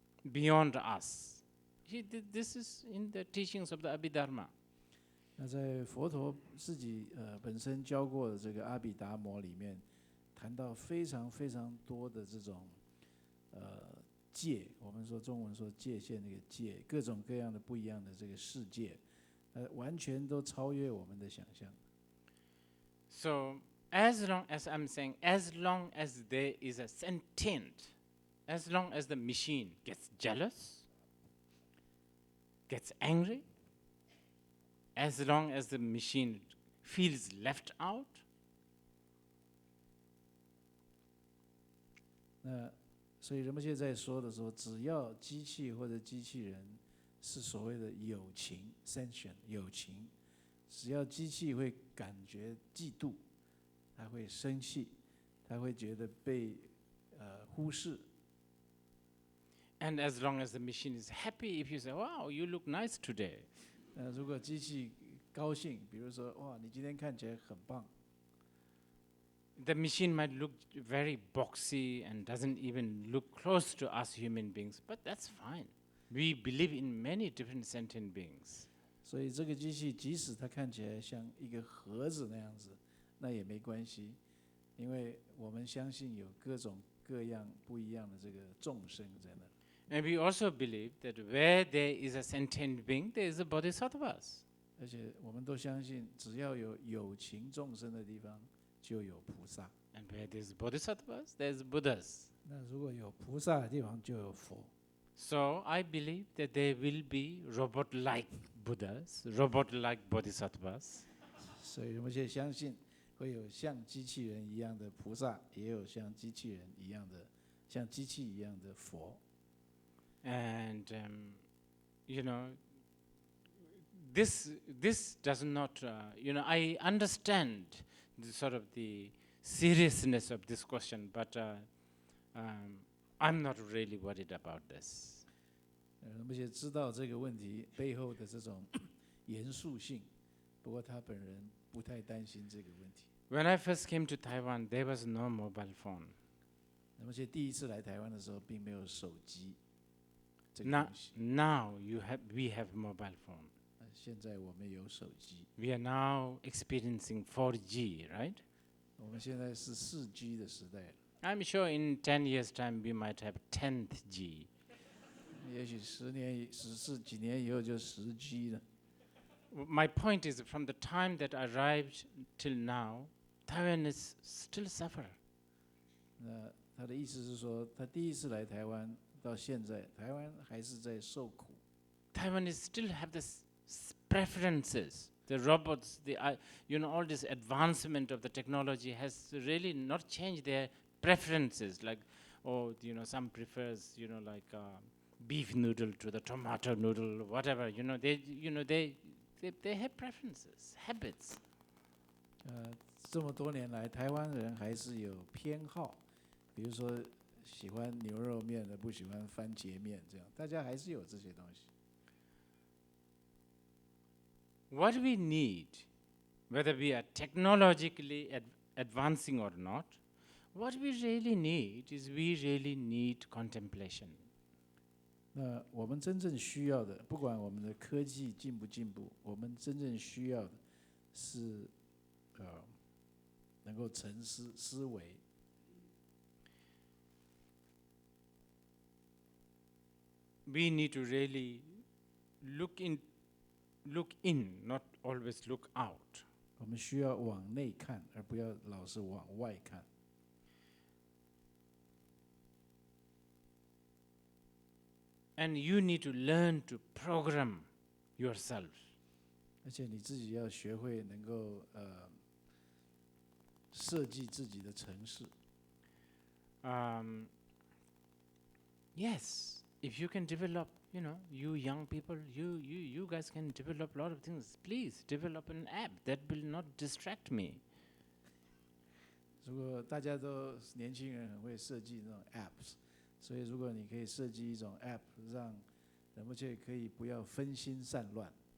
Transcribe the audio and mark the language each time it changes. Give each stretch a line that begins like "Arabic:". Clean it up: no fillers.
English: beyond us. This is in the teachings of the Abhidharma.
Chinese: 那在佛陀自己本身教过的这个阿毗达摩里面，谈到非常非常多的这种界，我们说中文说界限那个界，各种各样的不一样的这个世界，完全都超越我们的想象。
English: So as long as I'm saying, as long as there is a sentient, as long as the machine gets jealous, gets angry, as long as the machine feels left out,
Chinese: 那所以仁波切在说的时候，只要机器或者机器人是所谓的有情 （sentient） 有情，只要机器会感觉嫉妒，他会生气，他会觉得被忽视。
English: and as long as the machine is happy, if you say, "Wow, you look nice today,"
Chinese: 如果机器高兴，比如说哇，你今天看起来很棒，
English: the machine might look very boxy and doesn't even look close to us human beings, but that's fine. We believe in many different sentient beings.
Chinese: 所以这个机器即使它看起来像一个盒子那样子，那也没关系，因为我们相信有各种各样不一样的这个众生在那。
English: And we also believe that where there is a sentient being, there is a bodhisattvas.
Chinese: 而且我们都相信，只要有有情众生的地方，就有菩萨。
English: And where there is bodhisattvas, there is Buddhas.
Chinese: 那如果有菩萨的地方，就有佛。
English: So I believe that there will be robot-like Buddhas, robot-like bodhisattvas.
Chinese: 所以仁波切相信，会有像机器人一样的菩萨，也有像机器人一样的、像机器一样的佛。
English: And you know, this does not. You know, I understand the sort of the seriousness of this question, but I'm not really worried about this.
Chinese: 仁波切知道这个问题背后的这种严肃性，不过他本人不太担心这个问题。
English: When I first came to Taiwan, there was no mobile phone.
Chinese: 仁波切第一次来台湾的时候，并没有手机这个
English: Now,
Chinese: 东西。
English: now we have mobile phone.
Chinese: 现在我们有手机，
English: We are now experiencing 4G, right?
Chinese: 我们现在是4G 的时代了。
English: I'm sure in 10 years' time we might have 10th G.
Chinese: 也许几年以后就10G 了。
English: My point is, from the time that I arrived till now, Taiwan is still suffer.
Chinese: 那他的意思是说，他第一次来台湾到现在，台湾还是在受苦。
English: Taiwanese still have this preferences. The robots, you know, all this advancement of the technology has really not changed their preferences. Like, oh, you know, some prefers, you know, like beef noodle to the tomato noodle, whatever. You know, they have preferences, habits.
Chinese: 这么多年来，台湾人还是有偏好，比如说喜欢牛肉面的，不喜欢番茄面，这样大家还是有这些东西。
English: What we need, whether we are technologically advancing or not, what we really need is we really need contemplation.
Chinese: 那我们真正需要的，不管我们的科技进不进步，我们真正需要的是能够沉思维。
English: We need to really look in, not always look out.
Chinese: 我们需要往内看，而不要老是往外看。
English: And you need to learn to program yourself.
Chinese: 而且你自己要学会能够设计自己的程式。
English: Yes, if you can develop, you know, you young people, you guys can develop a lot of things. Please develop an app that will not distract me.
Chinese: 如果大家都年轻人很会设计那种 apps， 所以如果你可以设计一种 app， 让仁波切可以不要分心散乱。